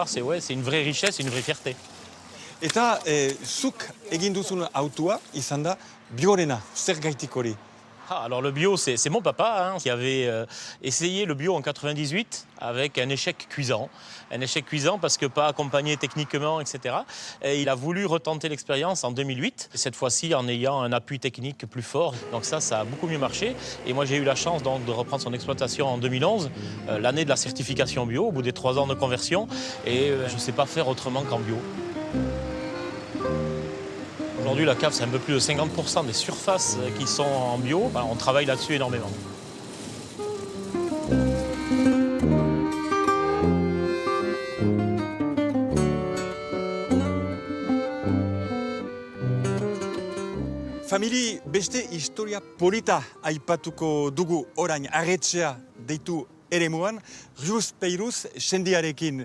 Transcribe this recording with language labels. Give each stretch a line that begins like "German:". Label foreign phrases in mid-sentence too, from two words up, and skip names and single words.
French: C'est une vraie richesse, une vraie fierté.
Basque: Eta zuk egin duzun autua izan da biorena, zergaitik hori?
French: Alors le bio, c'est mon papa qui avait essayé le bio en 98 avec un échec cuisant. Un échec cuisant parce que pas accompagné techniquement, etc. Et il a voulu retenter l'expérience en 2008, cette fois-ci en ayant un appui technique plus fort. Donc ça a beaucoup mieux marché. Et moi j'ai eu la chance donc, de reprendre son exploitation en 2011, l'année de la certification bio, au bout des 3 ans de conversion. Et je ne sais pas faire autrement qu'en bio. Aujourd'hui, la cave, c'est un peu plus de 50% des surfaces qui sont en bio. On travaille là-dessus énormément.
Basque: Famili, beste historia polita aipatuko dugu orain arretxea deitu eremuan, Rius Peiruz sendiarekin.